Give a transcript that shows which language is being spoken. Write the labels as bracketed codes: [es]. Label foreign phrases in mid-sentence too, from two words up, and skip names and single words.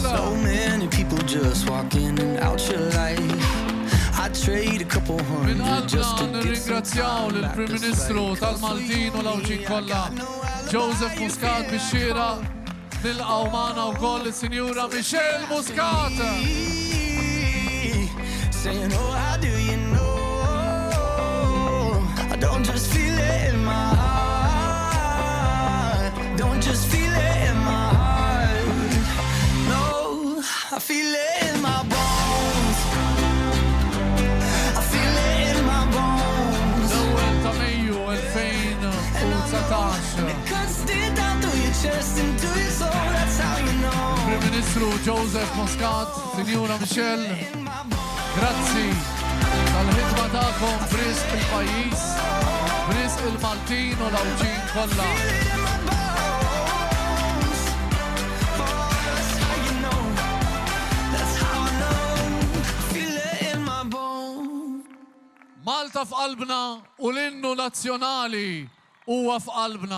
[en] So many people just walk in and out your life. I trade a couple hundred just to get some [mt] Nirringrazzjaw [en] time back [mt] lill-Prim [en] to [mt] Ministru [en] fight. [mt] tal-Maltin u l-Awċin kollha, Joseph Muscat bix-xira nilqgħu magħna wkoll is-Sinjura Michelle Muscat. [en] Saying, oh, how do you know? I don't just feel it in my heart. Don't just feel it in my heart. No, I feel it in my bones. I feel it in my bones. [mt] L-ewwel ta' Mejju 2019. [en] It cuts deep down through your chest into your soul. That's how you know. [mt] Prim Ministru Joseph Muscat, Sinjura Michelle, grazzi tal-ħidma tagħkom b'risq il-pajjiż, b'risq il-Maltin u l-Awċin kollha. Malta f'qalbna u l-innu nazzjonali huwa f'qalbna.